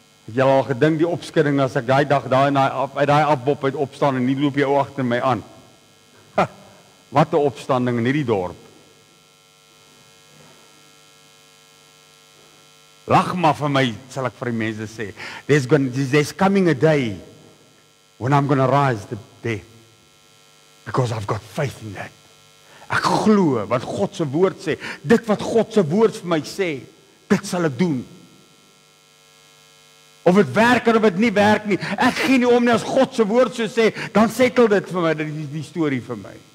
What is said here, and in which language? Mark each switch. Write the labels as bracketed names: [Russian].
[Afrikaans] Het jy al gedink die opskudding as ek daai dag uit daai afbop uit opstaan en nie loop jy ou agter my aan? Wat 'n opstanding in hierdie dorp. Lag maar vir my, sal ek vir die mense sê. [English] There's coming a day when I'm going to rise the dead. Because I've got faith in that. [Afrikaans] Ek glo wat God se woord sê. Dit wat God se woord vir my sê, dit sal ek doen. Of dit werk of dit nie werk nie. Ek gee nie om nie as God se woord so sê, dan settle dit vir my, dit is die storie vir my.